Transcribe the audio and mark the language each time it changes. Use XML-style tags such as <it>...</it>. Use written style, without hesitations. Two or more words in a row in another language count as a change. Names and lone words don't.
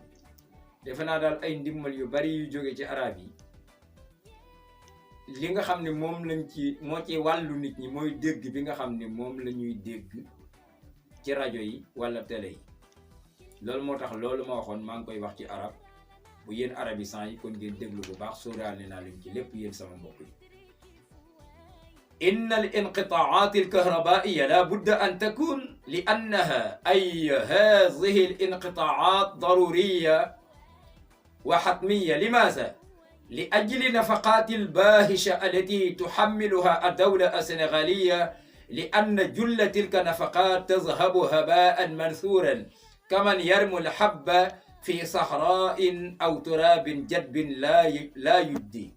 <wo>defe naa daal ay ndimbal yu bari yu jóge ci arab yi li nga xam ne moom lañ ci moo ci wàllu nit ñi mooy dégg bi nga xam ne moom la ñuy dégg ci rajo yi wala télé yi loolu moo tax loolu ma waxoon maa ngi koy wax ci arab bu yéen arabisants yi kon ngeen déglu bu baax sóoraale naa leen ci lépp yéen sama mbokk yi.</wo> <ar>إن الانقطاعات الكهربائية لا بد أن تكون لأنها أي هذه الانقطاعات ضرورية وحتمية. لماذا؟ لأجل نفقات الباهشة التي تحملها الدولة السنغالية لأن جل تلك النفقات تذهب هباء منثورا كمن يرمي الحب في صحراء أو تراب جدب لا يبدي.</ar>